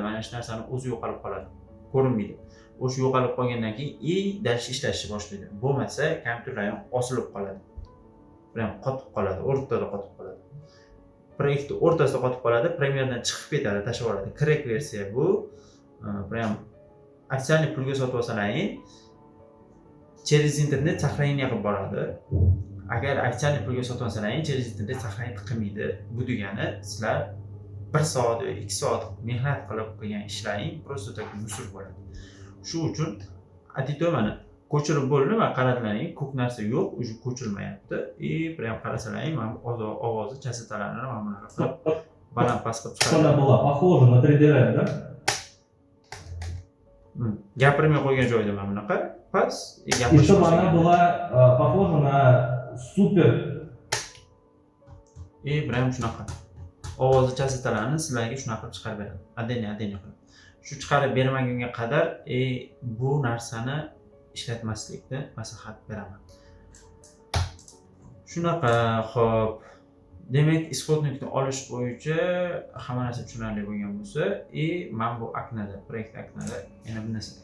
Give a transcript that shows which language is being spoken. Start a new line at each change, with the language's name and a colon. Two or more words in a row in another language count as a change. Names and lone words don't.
Uzbek: Mana shu narsani o'zi yo'qolib qoladi. Ko'rinmaydi. O'sha yo'qolib qolgandan keyin daraja ishlashni boshlaydi. Bo'lmasa kompyuterlar ham osilib qoladi. Bilan qotib qoladi, o'rtada qotib qoladi. Proyektni o'rtasida qotib qoladi, Premiere'dan chiqib ketadi, tashlab oladi. Crack versiya bu.
Russian: Прям официальный
Uzbek: pulga sotib olsalaring,
Russian: через internet сохранение
Uzbek: qilib boradi. Agar официальный pulga sotib olsalaring,
Russian: через internet сохранение
Uzbek: qilmaydi. Bu degani sizlar 1 soat, 2 soat mehnat qilib qilgan ishlaring
Russian: просто так
Uzbek: musur bo'ladi. Shu uchun aytdim mana ko'chirib bo'ldi va qaranglaring, ko'p narsa yo'q, уже ko'chirilmayapti. Prям qarasalaring, mana bu ovozi chastotalarini mana bunaqa qilib baland past qilib chiqaradi.
Russian: Она была похожа на 3D Ray, да?
Uzbek: Gapirmay qo'ygan joyda mana bunaqa past,
Russian: И чтобы она была похожа на супер.
Uzbek: Prям shunaqa. Ovozi chastotalarini sizlarga shunaqa qilib chiqarib beradi. Adeniy qilib. Shu chiqarib bermagunga qadar bu narsani ishlatmaslikni maslahat beraman. Shunaqa, xo'p. Demak, isbotnikni olish bo'yicha hamma narsa tushunarli bo'lgan bo'lsa, men bu oknada, proyekt oknada yana bir narsa.